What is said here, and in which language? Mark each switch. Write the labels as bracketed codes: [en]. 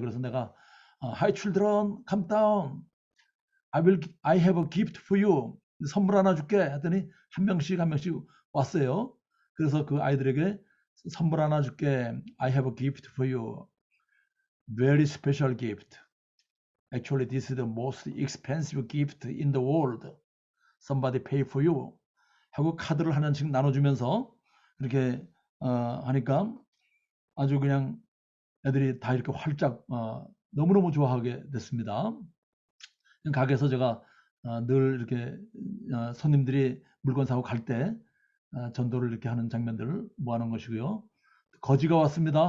[ko] 그래서 내가 [en] Hi children, come down. I have a gift for you. [ko] 선물 하나 줄게 했더니 한 명씩 왔어요. 그래서 그 아이들에게 선물 하나 줄게. [en] I have a gift for you. Very special gift. Actually, this is the most expensive gift in the world. Somebody pay for you. [ko] 하고 카드를 하나씩 나눠주면서 그렇게 하니까 아주 그냥 애들이 다 이렇게 활짝 너무너무 좋아하게 됐습니다. 가게에서 제가 늘 이렇게 손님들이 물건 사고 갈 때 전도를 이렇게 하는 장면들을 모아놓은 것이고요. 거지가 왔습니다.